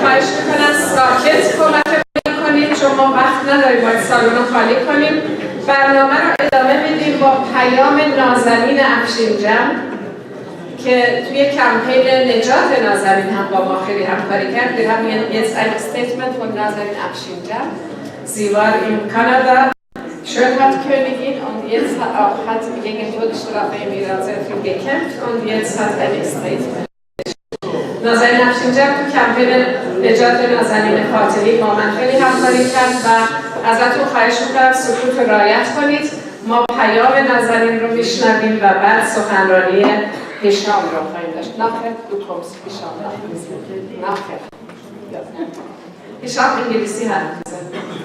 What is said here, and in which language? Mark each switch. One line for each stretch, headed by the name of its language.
Persian: خواهش میکنم ساکت کمک کنید چون ما وقت نداریم باید سالن رو خالی کنیم. برنامه رو ادامه میدیم با پیام نازنین افشینجان که توی کمپین نجات نازنین هم با ما خیلی همکاری کرد.
German: Wir haben jetzt ein Statement von Nazanin Afshinjan. Sie war in Kanada Schönheitkönigin und jetzt hat gegen Todesstrafe im Iran sehr viel gekämpft und jetzt hat ein Statement.
Persian: نازنین افشینجان تو کمپین نجات نازنین فاتحی با من خیلی همکاری کرد و ازتون خواهش میکنم سکوت رو رعایت کنید. ما پیام نازنین رو میشنویم و بعد سخنرانی هشام رو خواهیم داشت. نخیر دو کومس هشام نخیر هشام انگلیسی حرف میزنه.